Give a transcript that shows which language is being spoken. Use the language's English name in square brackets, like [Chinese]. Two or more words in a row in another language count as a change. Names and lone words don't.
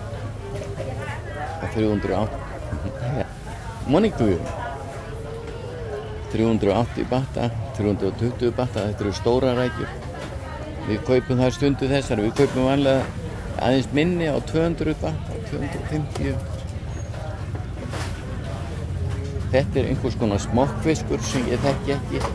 [Icelandic] 380. [English] Morning to you. [Icelandic] 380 batta, 320 batta, þetta eru stóra rækjur. Við kaupum þar stundu þessar, við kaupum vanlega aðeins minni á 200 batta, 250. Þetta er einhvers konar smokkfiskur sem ég þekki ekki.